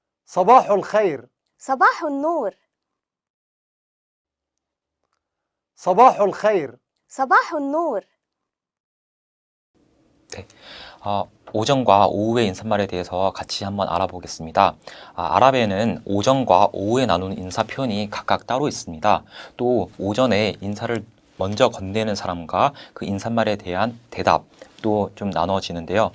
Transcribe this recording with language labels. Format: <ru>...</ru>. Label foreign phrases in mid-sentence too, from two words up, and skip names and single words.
<ar>صباح الخير. صباح النور. صباح الخير. صباح النور.</ar> <ko>네, 오전과 오후의 인사말에 대해서 같이 한번 알아보겠습니다. 아랍에는 오전과 오후에 나누는 인사 표현이 각각 따로 있습니다. 또 오전에 인사를 먼저 건네는 사람과 그 인사말에 대한 대답도 좀 나눠지는데요.</ko>